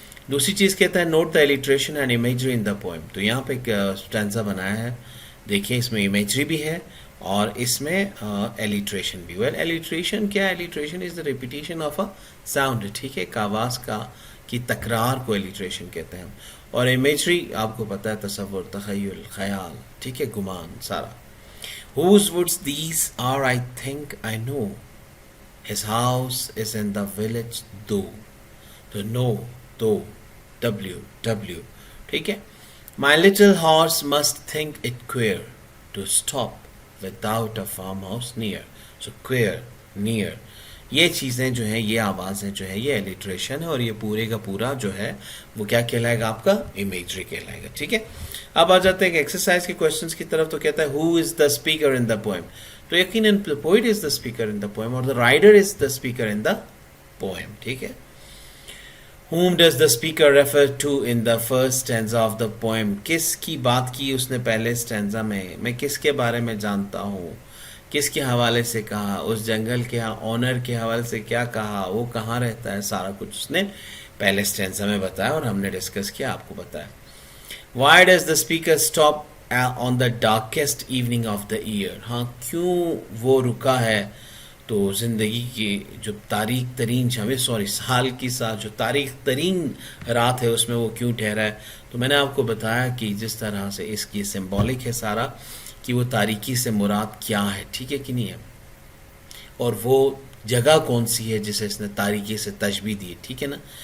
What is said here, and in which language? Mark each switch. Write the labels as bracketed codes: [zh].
[ur] دوسری چیز کہتا ہے [en] Note the alliteration and imagery in the poem. [ur] تو یہاں پہ ایک اسٹینزا بنایا ہے، دیکھیں اس میں امیجری بھی ہے اور اس میں ایلیٹریشن بھی. [en] well alliteration [ur] کیا ہے؟ [en] Alliteration is the repetition of a sound. [ur] ٹھیک ہے، ایک آواز کی تکرار کو ایلیٹریشن کہتے ہیں. اور امیجری آپ کو پتہ ہے تصور، تخیل، خیال، ٹھیک ہے، گمان سارا. [en] Whose woods these are, I think I know. His house is in the village though. تو no, though, W. [ur] ٹھیک ہے. [en] My little horse must think it queer to stop without a farmhouse near. So queer, near. [ur] یہ چیزیں جو ہیں، یہ آوازیں جو ہے، یہ ایلیٹریشن ہے، اور یہ پورے کا پورا جو ہے وہ کیا کہلائے گا؟ آپ کا امیجری کہلائے گا. ٹھیک ہے. اب آ جاتے ہیں کہ ایکسرسائز کے کوشچنس کی طرف. تو کہتا ہے [en] Who is the speaker in the poem. [ur] تو یقیناً [en] Poet is the speaker in the poem, اور the rider is the speaker in the poem. [ur] ٹھیک ہے. [en] whom does the speaker refer to in the first stanza of the poem. [ur] کس کی بات کی اس نے پہلے سٹینزا میں کس کے بارے میں جانتا ہوں، کس کے حوالے سے کہا، اس جنگل کے اونر کے حوالے سے کیا کہا، وہ کہاں رہتا ہے، سارا کچھ اس نے پہلے سٹینزا میں بتایا اور ہم نے ڈسکس کیا، آپ کو بتایا. [en] Why does the speaker stop on the darkest evening of the year. [ur] ہاں، کیوں وہ رکا ہے تو زندگی کی جو تاریک ترین سال کی جو تاریک ترین رات ہے اس میں وہ کیوں ٹھہرا ہے. تو میں نے آپ کو بتایا کہ جس طرح سے اس کی سمبولک ہے سارا، کہ وہ تاریکی سے مراد کیا ہے، ٹھیک ہے کہ نہیں ہے، اور وہ جگہ کون سی ہے جسے اس نے تاریکی سے تشبیہ دی، ٹھیک ہے نا.